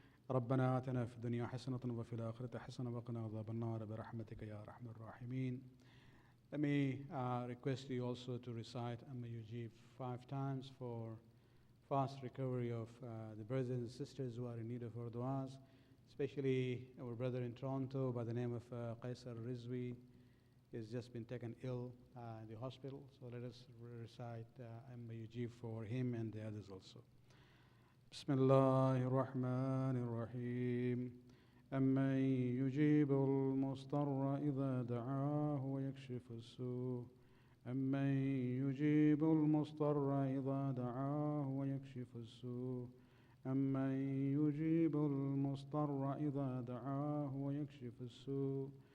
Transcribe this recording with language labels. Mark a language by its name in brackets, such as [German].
[Arabic] ربنا آتنا في الدنيا حسنة وفي الآخرة حسنة وقنا عذاب النار برحمتك يا أرحم الراحمين. [English] Let me request you also to recite Amma Yujib 5 times for fast recovery of the brothers and sisters who are in need of our du'as, especially our brother in Toronto by the name of Rizvi. He has just been taken ill in the hospital, so let us recite Amma Yujib for him and the others also. [Arabic] بسم الله الرحمن الرحيم أمن يجيب المضطر إذا دعاه ويكشف السوء أمن يجيب المضطر إذا دعاه ويكشف السوء أمن يجيب المضطر إذا دعاه ويكشف السوء